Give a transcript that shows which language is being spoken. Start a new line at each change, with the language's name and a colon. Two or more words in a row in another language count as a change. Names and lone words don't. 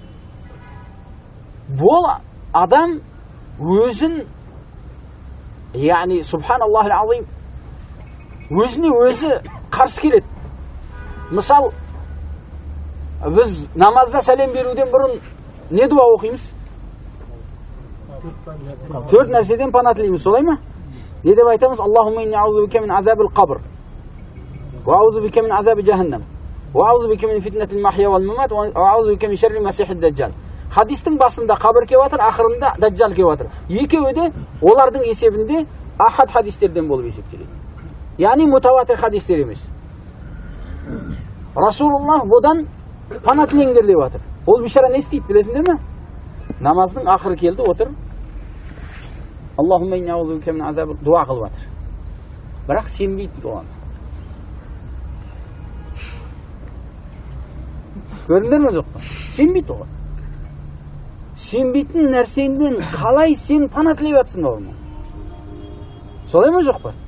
Kazakh: Бұл адам өзін, яғни
Arabic: سبحان الله العظيم,
Kazakh: өзіне өзі қарсы келеді. Мысал, біз намазда сәлем беруден бұрын не дуа оқимыз? Төрт нәрседен пана тілейміз, солай ма? Не деп айтамыз?
Arabic: اللهم إني أعوذ بك من عذاب القبر، وأعوذ بك من عذاب جهنم، وأعوذ بك من فتنة المحيا والممات، وأعوذ بك من شر المسيح الدجال.
Kazakh: Хадистің басында қабір кеп жатыр, ақырында даджжал кеп жатыр. Екеуі де олардың есебінде ахад хадистерден болып есептеледі. Яғни мутаватир хадистер емес. Расулуллах бұдан пана тілеңдер деп жатыр. Ол бишара не істейді, білесіңдер ме? Намаздың ақыры келді, отыр.
Arabic: اللهم إني أعوذ بك من عذاب,
Kazakh: дуа қылып жатыр. Бірақ сенбейді оған. Көрдіңдер ме жоқ па? Сенбейді оған. Сенбейтін нәрсеңден қалай сен пана тілеп жатсың оған? Солай ма жоқ па?